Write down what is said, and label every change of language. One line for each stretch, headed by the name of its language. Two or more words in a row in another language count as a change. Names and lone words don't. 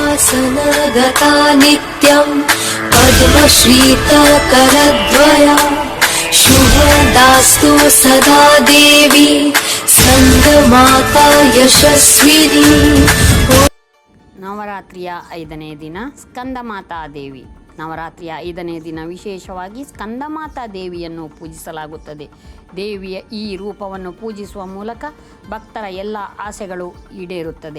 Sanskrit: आसनगता नित्यं पद्मश्रीतकरद्वया शुभदास्तु सदा देवी स्कन्दमाता यशस्विनी.
Kannada: ನವರಾತ್ರಿಯ 5ನೇ ದಿನ ಸ್ಕಂದಮಾತಾ ದೇವಿ. ನವರಾತ್ರಿಯ 5ನೇ ದಿನ ವಿಶೇಷವಾಗಿ ಸ್ಕಂದಮಾತಾ ದೇವಿಯನ್ನು ಪೂಜಿಸಲಾಗುತ್ತದೆ. ದೇವಿಯ ಈ ರೂಪವನ್ನು ಪೂಜಿಸುವ ಮೂಲಕ ಭಕ್ತರ ಎಲ್ಲ ಆಸೆಗಳು ಈಡೇರುತ್ತದೆ.